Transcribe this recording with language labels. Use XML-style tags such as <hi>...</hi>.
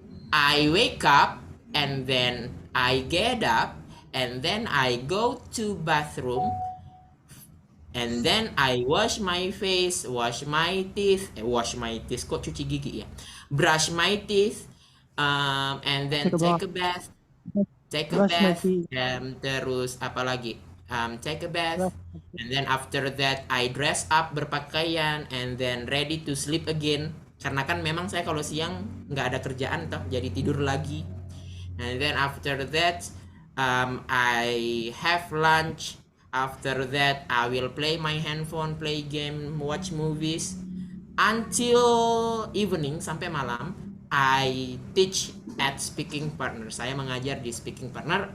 <en>I wake up and then I get up and then I go to bathroom and then I wash my face, wash my teeth</en> <id>kok cuci gigi ya?</id> <en>Brush my teeth and then take a bath.</en> <id>Terus apa lagi?</id> <en>Take a bath, and then after that I dress up, berpakaian, and then ready to sleep again.</en> <id>Karena kan memang saya kalau siang nggak ada kerjaan toh, jadi tidur lagi.</id> <en>And then after that I have lunch. After that I will play my handphone, play game, watch movies until evening,</en> <id>sampai malam.</id> <en>I teach at Speaking Partner.</en> <id>Saya mengajar di Speaking Partner.</id>